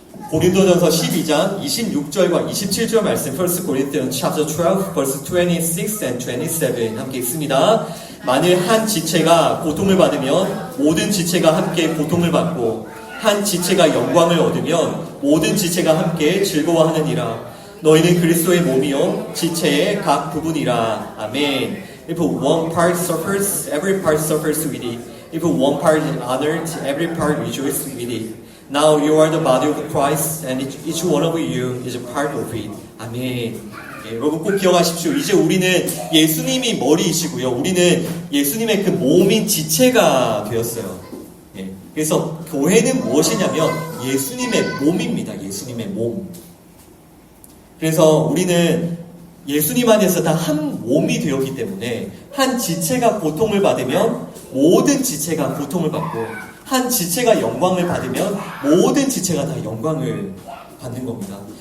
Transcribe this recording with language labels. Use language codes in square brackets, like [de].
[ko] 고린도전서 12장 26절과 27절 말씀 [en] 1 Corinthians chapter 12 verse 26 and 27 [ko] 함께 읽습니다. 만일 한 지체가 고통을 받으면 모든 지체가 함께 고통을 받고 한 지체가 영광을 얻으면 모든 지체가 함께 즐거워하느니라. 너희는 그리스도의 몸이요 지체의 각 부분이라. 아멘. [en] If one part suffers, every part suffers with it. If one part is honored, every part rejoices with it. Now you are the body of Christ, and each one of you is a part of it. [ko] 아멘. 예, 여러분 꼭 기억하십시오. 이제 우리는 예수님이 머리이시고요. 우리는 예수님의 그 몸인 지체가 되었어요. 예, 그래서 교회는 무엇이냐면 예수님의 몸입니다. 예수님의 몸. 그래서 우리는 예수님 안에서 다 한 몸이 되었기 때문에 한 지체가 고통을 받으면 모든 지체가 고통을 받고 한 지체가 영광을 받으면 모든 지체가 다 영광을 받는 겁니다.